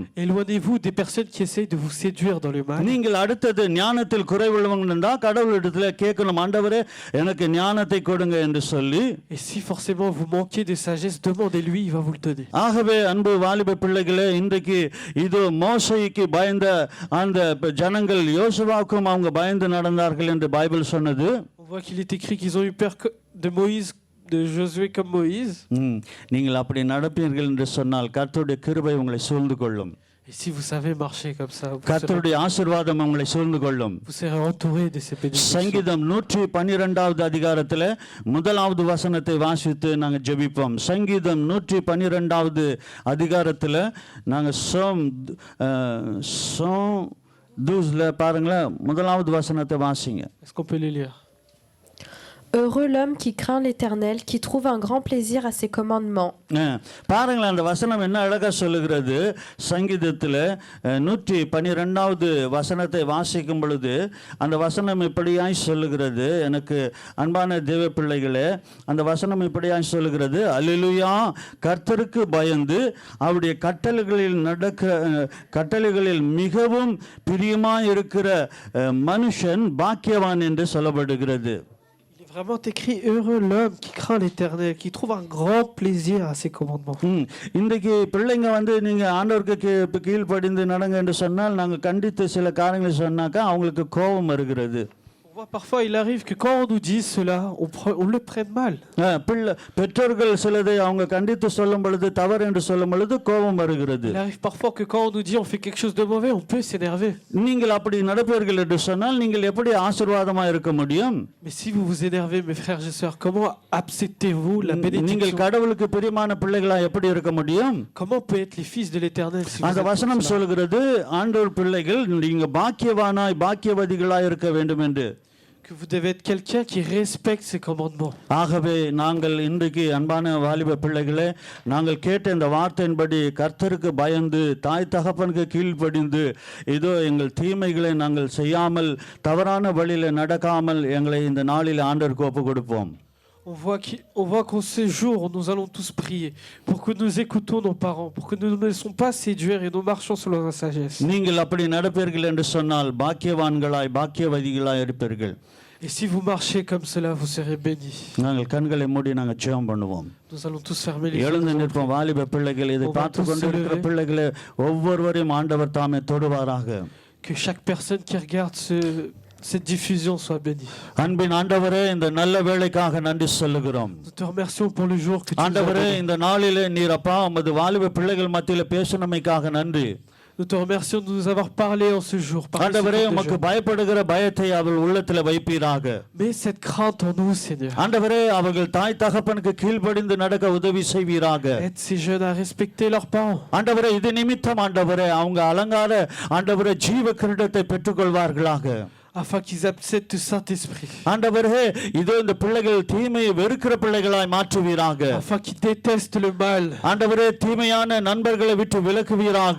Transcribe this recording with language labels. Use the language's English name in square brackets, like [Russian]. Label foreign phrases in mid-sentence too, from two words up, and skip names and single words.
[French] Éloignez-vous des personnes qui essayent de vous séduire dans le mal. [Tamil] நீங்கள் அடுத்தது ஞானத்தில் குறைவுள்ளவங்க இருந்தா கடவுளிடத்துல கேட்கணும், ஆண்டவரே எனக்கு ஞானத்தை கொடுங்க என்று சொல்லி. [French] Et si forcément vous manquez de sagesse, demandez-lui, il va vous le donner. [Tamil] ஆகவே அன்பு வாலிப பிள்ளைகளே, இன்றைக்கு இது மோசைக்கு பயந்த அந்த ஜனங்கள் யோசுவாவுக்கும் அவங்க பயந்து நடந்தார்கள் என்று பைபிள் சொன்னது. [French] On voit qu'il est écrit qu'ils ont eu peur de Moïse, de Josué comme Moïse. [Tamil] நீங்கள் அப்படி நடப்பீர்கள் என்று சொன்னால் கர்த்தருடைய கிருபை உங்களை சூழ்ந்து கொள்ளும். [French] Et si vous savez marcher comme ça, [Tamil] கர்த்தருடைய ஆசீர்வாதம் உங்களை சூழ்ந்து கொள்ளும். [French] vous serez entouré de ces bénédictions. [Tamil] சங்கீதம் 112வது அதிகாரத்தில் 1வது வசனத்தை வாசித்து நாங்கள் ஜெபிப்போம். சங்கீதம் 112வது அதிகாரத்தில் நாங்கள் சோம் 12 பாருங்களேன், 1வது வசனத்தை வாசிங்க. [French] Est-ce qu'on peut les lire? Heureux l'homme qui craint l'Éternel, qui trouve un grand plaisir à ses commandements. [Tamil] பாருங்களேன், அந்த வசனம் என்ன அழகா சொல்லுகிறது. சங்கீதத்தில் 112வது வசனத்தை வாசிக்கும் பொழுது அந்த வசனம் இப்படியாய் சொல்லுகிறது. எனக்கு அன்பான தேவ பிள்ளைகளே, அந்த வசனம் இப்படியாய் சொல்லுகிறது. அல்லேலூயா, கர்த்தருக்கு பயந்து அவருடைய கட்டளைகளில் மிகவும் பிரியமாய் இருக்கிற மனுஷன் பாக்கியவான் என்று சொல்லப்படுகிறது. [French] Vraiment écrit heureux l'homme qui craint l'Éternel, qui trouve un grand plaisir à ses commandements. [Tamil] இன்றைக்கு பிள்ளைங்க வந்து நீங்க ஆண்டவருக்கு கீழ்ப்படிந்து நடங்க என்று சொன்னால், நாங்கள் கண்டித்து சில காரியங்களை சொன்னாக்கா அவங்களுக்கு கோபம் வருகிறது. [French] Parfois, il arrive que quand on nous dit cela, on le prenne mal. [Tamil] பெற்றோர்கள் சிலதை அவங்க கண்டித்து சொல்லும் பொழுது, தவறு என்று சொல்லும் பொழுது கோபம் வருகிறது. [French] Il arrive parfois que quand on nous dit on fait quelque chose de mauvais, on peut s'énerver. [Tamil] நீங்கள் அப்படி நடப்பீர்கள் என்று சொன்னால் நீங்கள் எப்படி ஆசீர்வாதமா இருக்க முடியும்? [French] Mais si vous vous énervez, mes frères et sœurs, comment acceptez-vous la bénédiction? [Tamil] நீங்கள் கடவுளுக்கு பிரியமான பிள்ளைகளா எப்படி இருக்க முடியும்? [French] Comment on peut être les fils de l'Éternel si vous [Tamil] அந்த வசனம் சொல்கிறது, ஆண்டவர் பிள்ளைகள் நீங்க பாக்கியவானாய் பாக்கியவதிகளாய் இருக்க வேண்டும் என்று. [French] Que vous devez être quelqu'un qui respecte ses commandements. [Tamil] ஆகவே நாங்கள் இன்றைக்கு அன்பான வாலிப பிள்ளைகளே, நாங்கள் கேட்ட இந்த வார்த்தையின்படி கர்த்தருக்கு பயந்து தாய் தகப்பனுக்கு கீழ்ப்படிந்து இதோ எங்கள் தீமைகளை நாங்கள் செய்யாமல் தவறான வழியில் நடக்காமல் எங்களை இந்த நாளில் ஆண்டவருக்கு ஒப்பு கொடுப்போம். [French] On On voit qu'en ce jour, nous allons tous prier pour que nous écoutons nos parents, pour que nous ne nous laissons pas séduire et nous marchons selon la sagesse. [Tamil] நீங்கள் அப்படி நடப்பீர்கள் என்று சொன்னால் பாக்கியவான்களாய் பாக்கியவதிகளாய் இருப்பீர்கள். [French] Et si vous marchez comme cela, vous serez bénis. [Tamil] நாங்கள் கண்களை மூடி நாங்கள் ஜெபம் பண்ணுவோம். [French] Nous allons tous fermer les yeux. [Tamil] எழுந்து நிற்போம். வாலிப பிள்ளைகள், இதை பார்த்து கொண்டிருக்கிற பிள்ளைகளை ஒவ்வொருவரையும் ஆண்டவர் தாமே தொடுவாராக. [French] Que chaque personne qui regarde cette diffusion soit bénie. [Tamil] அன்பின் ஆண்டவரே, இந்த நல்ல வேளைக்காக நன்றி சொல்லுகிறோம். [French] Nous te remercions pour le jour que tu nous as [Tamil] ஆண்டவரே, [French] donné. [Tamil] இந்த நாளிலே நீர் அப்பா உமது வாலிப பிள்ளைகள் மத்தியில் பேசினமைக்காக நன்றி. [French] Nous te remercions de nous avoir parlé en ce jour. [Tamil] ஆண்டவரே, உமக்கு பயப்படுகிற பயத்தை அவர்கள் உள்ளத்தில் வைப்பீராக. [French] Mais cette crainte en nous, Seigneur. [Tamil] ஆண்டவரே, அவர்கள் தாய் தகப்பனுக்கு கீழ்ப்படிந்து நடக்க உதவி செய்வீராக. [French] Aide ces jeunes à respecter leurs parents. [Tamil] ஆண்டவரே, இது நிமித்தம் ஆண்டவரே அவங்க அலங்கார ஆண்டவரே ஜீவ கிரீடத்தை பெற்றுக்கொள்வார்களாக. [French] Afin qu'ils acceptent le Saint-Esprit. [Tamil] ஆண்டவரே, இதோ இந்த பிள்ளைகள் தீமையை வெறுக்கிற பிள்ளைகளாய் மாற்றுவீராக. [French] Afin qu'ils détestent le mal. [Tamil] ஆண்டவரே, தீமையான நண்பர்களை விட்டு விலக்குவீராக.